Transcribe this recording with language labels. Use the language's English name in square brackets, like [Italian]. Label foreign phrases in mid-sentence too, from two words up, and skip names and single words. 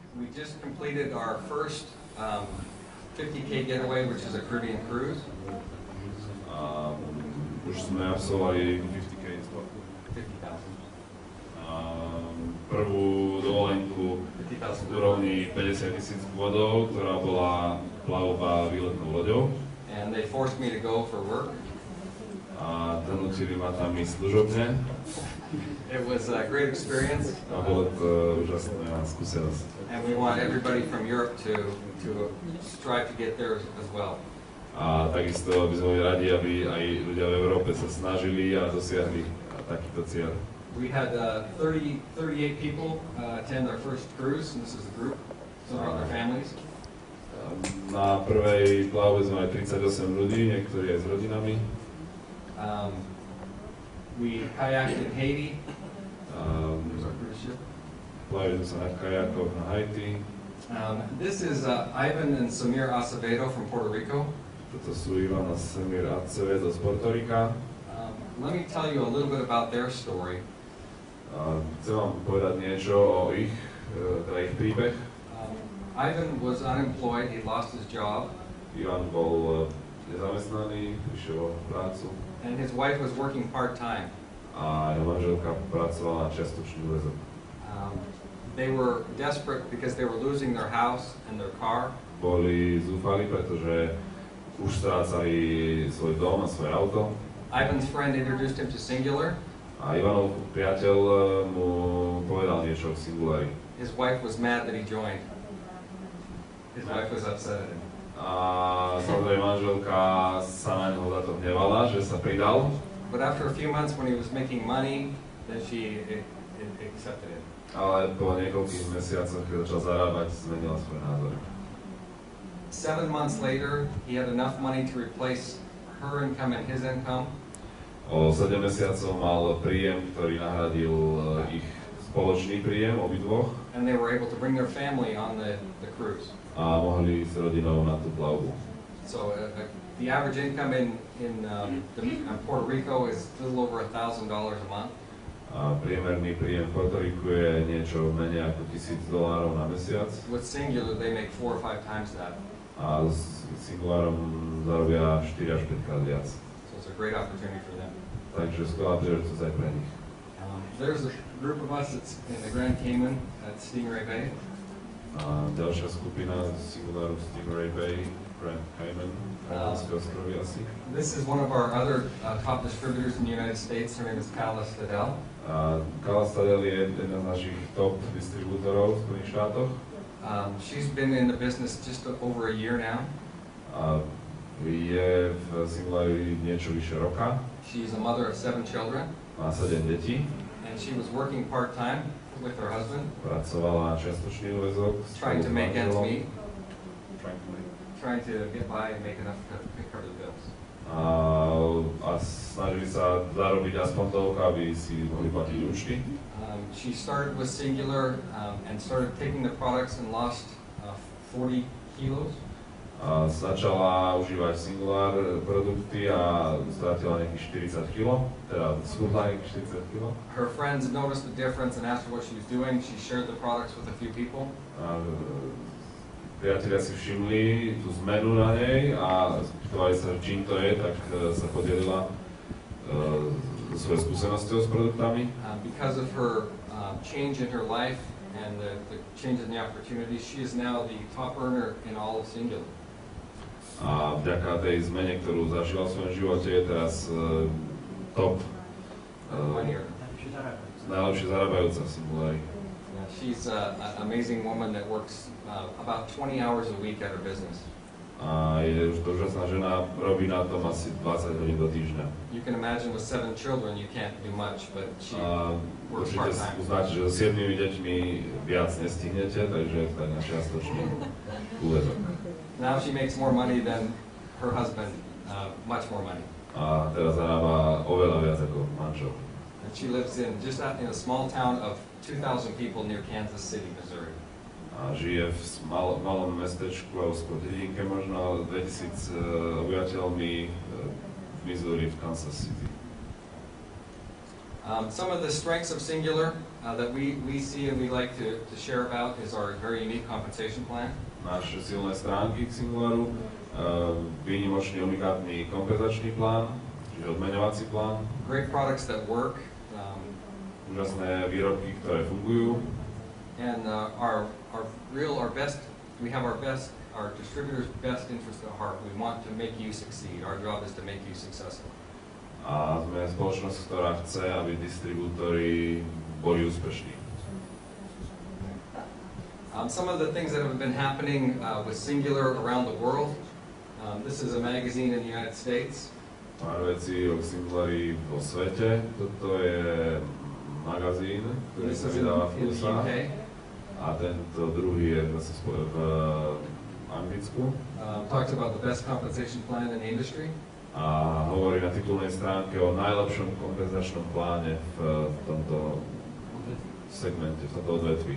[English] just completed our first 50K getaway, which is a Caribbean cruise. [Slovak] Už sme absolvovali 50K sport. 50,000. Prvú dovolenku v úrovni 50,000 bodov, ktorá bola plavba výletnou loďou. [English] And they forced me to go for work. [Slovak] A donútili ma tam ísť služobne. [English] It was a great experience. [Slovak] A bolo to úžasná skúsenosť. [English] And we want everybody from Europe to strive to get there as well. [Slovak] A takisto by sme boli radi, aby aj ľudia v Európe sa snažili a dosiahli takýto cieľ. [English] We had 38 people attend our first cruise, and this is a group, so they're all their families. [Slovak] Na prvej plavbe sme mali 38 ľudí, niektorí aj s rodinami. [English] We kayaked in Haiti. [Slovak] Plavili sme sa na kajakoch na Haiti. [English] This is Ivan and Samir Acevedo from Puerto Rico. [Slovak] Toto sú Ivan a Samir Acevedo z Puerto Rica. [English] Let me tell you a little bit about their story. [Slovak] Chcem vám povedať niečo o ich príbeh. [English] Ivan was unemployed, he lost his job. [Slovak] Ivan bol nezamestnaný, išiel o prácu. [English] And his wife was working part-time. [Slovak] A jeho manželka pracovala na čiastočný úväzok. [English] They were desperate because they were losing their house and their car. [Slovak] Boli zúfali, pretože už strácali svoj dom a svoje auto. [English] Ivan's friend introduced him to Singular. [Slovak] A Ivanov priateľ mu povedal niečo o Singulari. [English] His wife was mad that he joined. His wife was upset at him. [Slovak] A samozrejme manželka sa na neho za to hnevala, že sa pridal. [English] But after a few months when he was making money, then she accepted it. [Slovak] Ale po niekoľkých mesiacoch, keď začal zarábať, zmenila svoj názor. [English] 7 months later, he had enough money to replace her income and his income. [Slovak] O 7 mesiacov mal príjem, ktorý nahradil ich spoločný príjem obidvoch. [English] And they were able to bring their family on the cruise. [Slovak] A mohli s rodinou na tú plavbu. [English] So the average income in Puerto Rico is a little over $1,000 a month. [Slovak] A priemerný príjem v Puerto Riku je niečo menej ako $1,000 na mesiac. [English] With Singular, they make 4 or 5 times that. [Slovak] A s Singularom zarobia 4 až 5 krát viac. [English] So it's a great opportunity for them. [Slovak] Takže skvelá príležitosť aj pre nich. [English] There's a group of us that's in the Grand Cayman at Stingray Bay. [Slovak] A ďalšia skupina Singularu Stingray Bay, Grand Cayman, Kajmanské ostrovy asi. [English] This is one of our other top distributors in the United States. Her name is Carla Stadel. [Slovak] Carla Stadel je jeden z našich top distribútorov v Spojených štátoch. [English] She's been in the business just over a year now. [Slovak] Je v Singulari niečo vyše roka. [English] She's a mother of 7 children. [Slovak] Má 7 detí. [English] And she was working part-time with her husband. [Slovak] Pracovala na čiastočný úväzok. [English] Trying to make ends meet. Trying to get by and make enough to cover the bills. [Slovak] A snažili sa zarobiť aspoň toľko, aby si mohli platiť účty. [English] She started with Singular and started taking the products and lost 40 kilos. [Slovak] Začala užívať Singular produkty a strátila nejakých 40 kg, teda schudla nejakých 40 kg. [English] Her friends noticed the difference and asked her what she was doing. She shared the products with a few people. [Slovak] Priatelia si všimli tú zmenu na nej a spýtovali sa, čím to je, tak sa podelila svoje skúsenosťou s produktami. [English] Because of her change in her life and the change in the opportunities, she is now the top earner in all of Singular. [Slovak] A vďaka tej zmene, ktorú zažila v svojom živote, je teraz top najlepšie zarábajúca v Singulari. [English] She's an amazing woman that works about 20 hours a week at her business. [Slovak] A je už úžasná žena, robí na tom asi 20 hodín do týždňa. [English] You can imagine with 7 children you can't do much, but she works part-time. [Slovak] Uznáte, že s 7 deťmi viac nestihnete, takže je tak na čiastočný úväzok. [English] Now she makes more money than her husband, much more money. [Slovak] A teraz zarába oveľa viac ako manžel. [English] And she lives in a small town of 2,000 people near Kansas City, Missouri. [Slovak] A žije v malom mestečku, alebo skôr dedinke možno, 2000 obyvateľmi v Missouri, v Kansas City. [English] Some of the strengths of Singular that we see and we like to share about is our very unique compensation plan. [Slovak] Naše silné stránky k Singularu, výnimočný unikátny kompenzačný plán, čiže odmeňovací plán. [English] Great products that work. [Slovak] Úžasné výrobky, ktoré fungujú. [English] And our distributor's best interest at heart. We want to make you succeed. Our job is to make you successful. [Slovak] A sme spoločnosť, ktorá chce, aby distribútori boli úspešní. [English] Some of the things that have been happening with Singular around the world. This is a magazine in the United States. [Slovak] Pár vecí o Singulari vo svete. Toto je magazín, ktorý sa vydáva v USA. A tento druhý je zase v Anglicku. [English] Talks about the best compensation plan in the industry. [Slovak] A hovorí na titulnej stránke o najlepšom kompenzačnom pláne v tomto segmente, v tomto odvetví.